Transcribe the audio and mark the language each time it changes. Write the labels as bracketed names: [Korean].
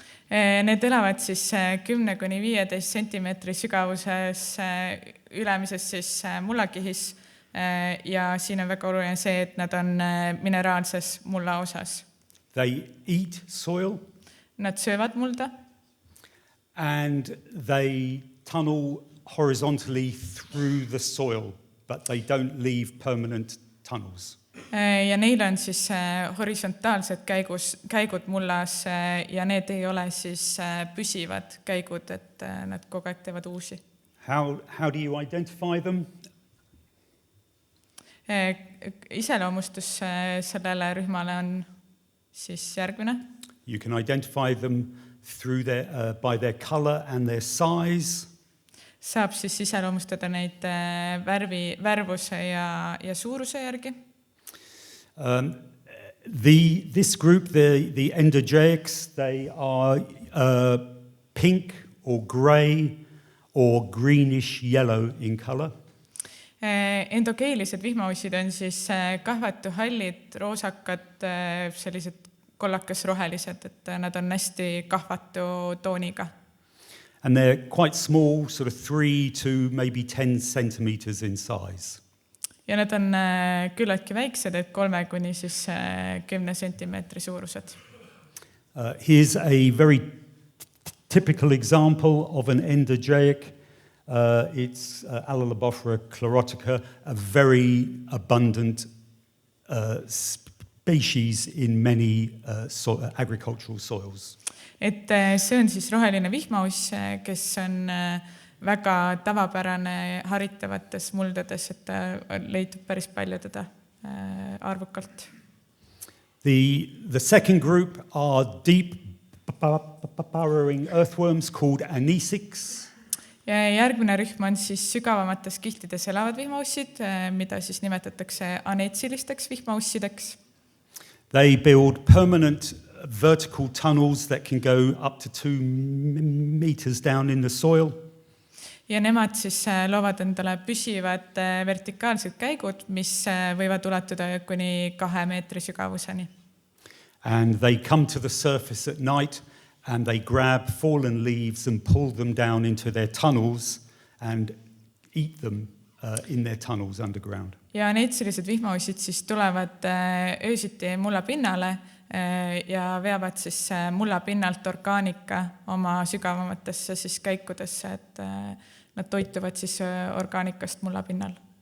[Estonian] Need elavad siis 10–15 sentimeetri sügavuses ülemises siis mullakihis ja siin on väga oluline see, et nad on mineraalses mulla osas. [English] They eat soil. [Estonian] Nad söövad mulda. [English] And they tunnel horizontally through the soil, but they don't leave permanent tunnels. [Estonian] Ja neil on siis horisontaalsed käigud mullas ja need ei ole siis püsivad käigud, et nad kogu aeg teevad uusi. [English] How do you identify them? [Estonian] Iseloomustus sellele rühmale on siis järgmine. [English] You can identify them through by their color and their size. [Estonian] Saab siis iseloomustada neid värvuse ja suuruse järgi. [English] This group, the endogeics, they are pink or grey or greenish yellow in color. [Estonian] Endogeilised vihmaussid on siis kahvatuhallid, roosakad, sellised kollakas-rohelised, et nad on hästi kahvatu tooniga. [English] And they're quite small, sort of 3 to maybe 10 centimeters in size. [Estonian] Ja nad on küllaltki väiksed, et 3–10 sentimeetri suurused. [English] Here's a very typical example of an endogeic. It's Alalobophora chlorotica, a very abundant species in many agricultural soils. [Estonian] Et see on siis roheline vihmauss, kes on väga tavapärane haritavates muldades, et leitub päris palju teda arvukalt. [English] The second group are deep burrowing earthworms called anisics. [Estonian] Ja järgmine rühm on siis sügavamates kihtides elavad vihmaussid, mida siis nimetatakse aneetsilisteks vihmaussideks. [English] They build permanent vertical tunnels that can go up to 2 meters down in the soil. [Estonian] Ja nemad siis loovad endale püsivad vertikaalsed käigud, mis võivad ulatuda kuni 2 meetri sügavuseni. [English] And they come to the surface at night and they grab fallen leaves and pull them down into their tunnels and eat them in their tunnels underground. [Estonian] Ja need sellised vihmaussid siis tulevad öösiti mulla pinnale ja veavad siis mulla pinnalt orgaanika oma sügavamatesse siis käikudesse, et nad toituvad siis orgaanikast mulla pinnal.